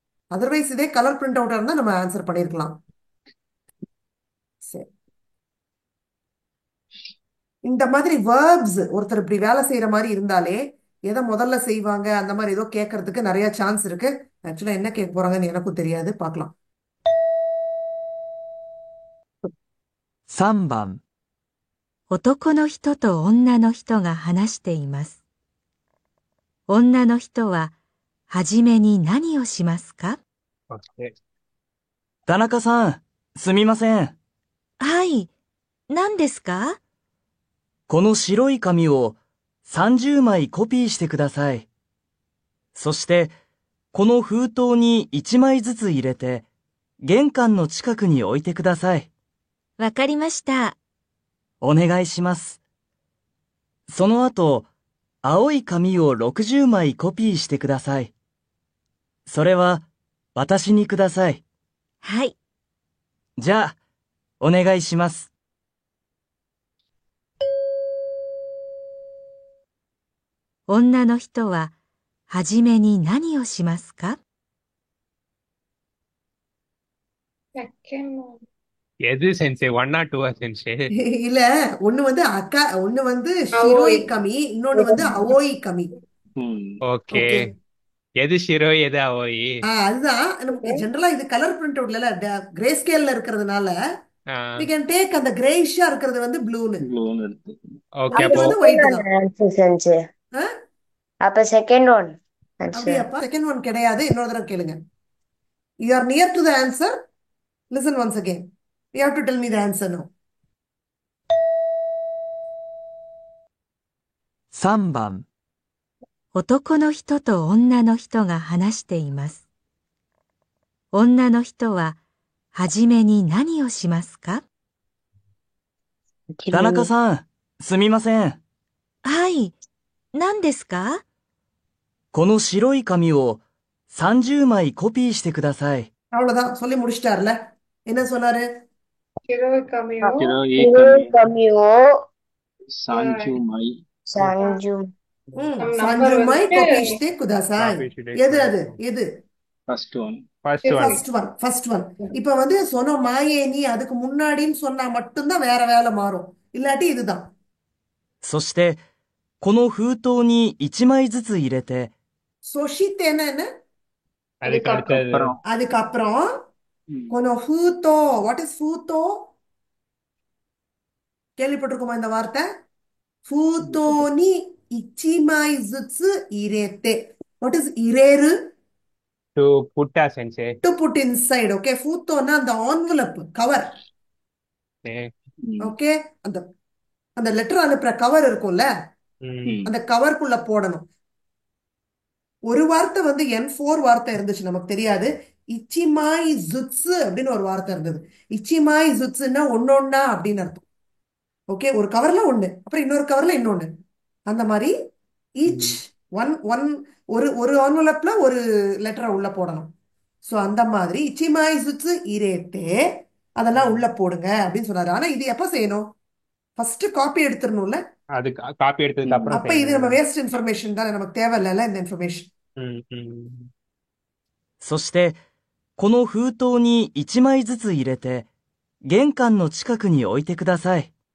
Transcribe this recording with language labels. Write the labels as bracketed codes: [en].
[ta] Otherwise இதே colour print அவுட்டா இருந்தா நம்ம ஆன்சர் பண்ணிருக்கலாம். சரி, இந்த மாதிரி வேர்ப்ஸ் ஒருத்தர் இப்படி வேலை செய்யற மாதிரி இருந்தாலே எதை முதல்ல செய்வாங்க அந்த மாதிரி ஏதோ கேட்கறதுக்கு நிறைய சான்ஸ் இருக்கு. ஆக்சுவலா என்ன கேட்க போறாங்கன்னு எனக்கும் தெரியாது, பார்க்கலாம். [ja] 3番。男の人と女の人が話しています。女の人は、はじめに何をしますか？ [ta] ஓகே. [ja] 田中さん、すみません。はい。何ですか？この白い紙を30枚コピーしてください。そして、この封筒に1枚ずつ入れて、玄関の近くに置いてください。わかりました。お願いします。その後、青い紙を60枚コピーしてください。それは、私にください。はい。じゃあ、お願いします。女の人は、はじめに何をしますか？ [ta] எது சென்சே 1 or 2 சென்சே? இல்ல, ஒண்ணு வந்து அக்கா, ஒண்ணு வந்து ஷிரோய் கமி, இன்னொன்னு வந்து அவோய் கமி. ஓகே. எது ஷிரோய் எது அவோய்? அதுதான் நமக்கு ஜெனரலா இது கலர் பிரிண்ட் அவுட்ல கிரே ஸ்கேல்ல இருக்கிறதுனால [en] we can take [ta] அந்த கிரேஷா இருக்கிறது வந்து ப்ளூன்னு. ஓகே, இது வந்து ஒயிட் தான். Answer sensei. அப்ப செகண்ட் ஒன் அப்படியாப்பா? செகண்ட் ஒன் கிடையாது, இன்னொரு தடவை கேளுங்க. [en] You are near to the answer. Listen once again. You have to tell me the answer now. [ja] 3番。男の人と女の人が話しています。女の人は、はじめに何をしますか？田中さん、すみません。はい。何ですか？この白い紙を30枚コピーしてください。 [ta] அவ்வளவுதான், சொல்லி முடிச்சிட்டாருல. என்ன சொன்னாரு? [ja] 白い紙を கமியோ 30枚 சஞ்சு சஞ்சுமாய் கோபிஷ்டே குதாசாய். [ta] எது அது? எது? First one. First one. இப்ப வந்து சொன்ன மாயே நீ அதுக்கு முன்னாடின்னு சொன்னா மட்டும்தான் வேற வேலை மாறும், இல்லாட்டி இதுதான். [ja] そして、この封筒に1枚ずつ入れて、そしてね、 [ta] அதுக்கு அடுத்தது அப்புறம் அதுக்கப்புறம் ம், [ja] この封筒 [en] what is [ta] 封筒 கேள்விப்பட்டிருக்கோமா இந்த வார்த்தை? [ja] 封筒に1枚ずつ入れて [en] what is [ja] 入れる [en] To put சென்சே to put inside, okay? [ja] 封筒な [ta] அந்த envelope கவர், ம், [en] okay? [ta] அந்த அந்த லெட்டர் அனுப்புற கவர் இருக்கும்ல, ம், அந்த கவருக்குள்ள போடணும். ஒரு வார்த்தை வந்து N4 வார்த்தை இருந்துச்சு, நமக்கு தெரியாது. இச்சிமாய் ஜுட்ஸு அப்படின்னு ஒரு வார்த்தை இருந்தது. இச்சிமாய் ஜுட்ஸுன்னா ஒன்னொன்னா அப்படின்னு அர்த்தம். ஓகே, ஒரு கவர்ல ஒண்ணு, அப்புறம் இன்னொரு கவர்ல இன்னொன்னு, அந்த மாதிரி ஈச் ம், ஒன் ஒன் ஒரு ஒரு envelope-ல ஒரு லெட்டரை உள்ள போடணும். ஸோ அந்த மாதிரி [ja] இச்சிமாய் ஜுட்ஸு இரேத்தே [ta] அதெல்லாம் உள்ள போடுங்க அப்படின்னு சொன்னாரு. ஆனா இது எப்ப செய்யணும்? First copy எடுத்துடணும்ல. அது காப்பி எடுத்ததுக்கு அப்புறம் அப்ப இது நம்ம செய்யணும். வேஸ்ட் இன்ஃபர்மேஷன் தானே, நமக்கு தேவையில்ல இந்த இன்ஃபர்மேஷன். ம், ம். [ja] そして、この封筒に1枚ずつ入れて、玄関の近くに置いてください。